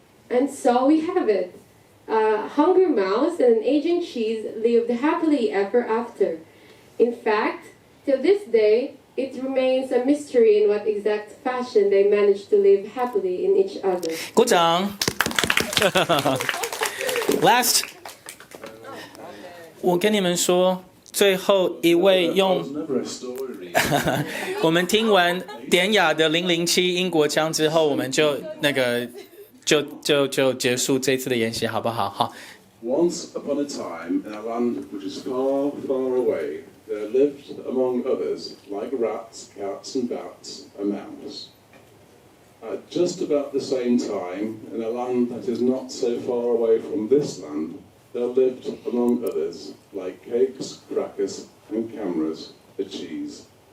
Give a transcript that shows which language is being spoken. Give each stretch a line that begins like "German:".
English: And so we have it. A hungry mouse and an aging cheese lived happily ever after. In fact, till this day, it remains a mystery in what exact fashion they managed to live happily in each other.
Chinese: 鼓掌。 Last， 我跟你们说，最后一位
English: I
Chinese: 用
English: was never a story reader.
Chinese: 我们听完典雅的007英国腔之后，我们就结束这次的演习，好不好？好。
English: Once upon a time, in a land which is far, far away, there lived, among others, like rats, cats, and bats, a mouse. At just about the same time, in a land that is not so far away from this land, there lived, among others, like cakes, crackers, and cameras, a cheese.